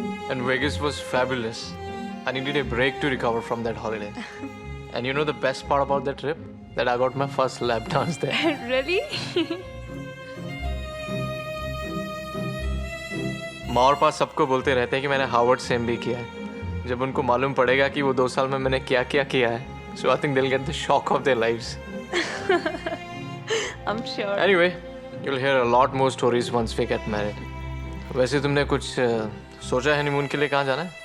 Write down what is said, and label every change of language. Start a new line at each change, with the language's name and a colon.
English: And Vegas was fabulous. I needed a break to recover from that holiday. And you know the best part about that trip? That I got my first lap dance there. Really?
Hindi: माँ और पास सबको बोलते रहते हैं कि मैंने Harvard से MBA किया है. जब उनको मालूम पड़ेगा कि वो 2 साल में मैंने क्या क्या किया है,
English: so I think they'll get the shock of their lives. I'm sure. Anyway, you'll hear a lot more stories once we get married.
Hindi: वैसे तुमने कुछ सोचा है हनीमून के लिए कहाँ जाना है?